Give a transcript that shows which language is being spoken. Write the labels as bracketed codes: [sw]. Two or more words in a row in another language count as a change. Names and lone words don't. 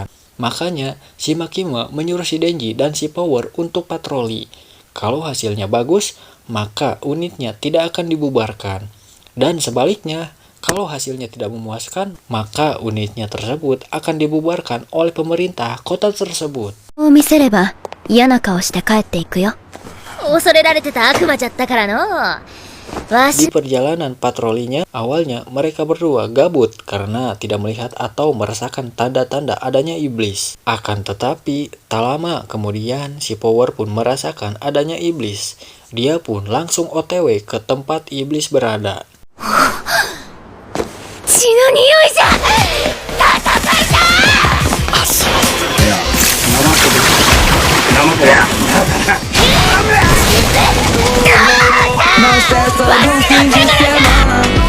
[id] Makanya, si Makima menyuruh si Denji dan si Power untuk patroli. Kalau hasilnya bagus, maka unitnya tidak akan dibubarkan. Dan sebaliknya, kalau hasilnya tidak memuaskan, maka unitnya tersebut akan dibubarkan oleh pemerintah kota tersebut. [ja] を見せれば嫌な顔して帰っていくよ。恐れられてた悪魔じゃったからの。わ [id] Di し perjalanan patrolinya, awalnya mereka berdua gabut karena tidak melihat atau merasakan tanda-tanda adanya iblis. Akan tetapi, tak lama kemudian si Power pun merasakan adanya iblis. Dia pun langsung OTW ke tempat iblis berada. [ja] 血の匂いじゃ。戦いだ。 [id] Monster selalu tinggi semana.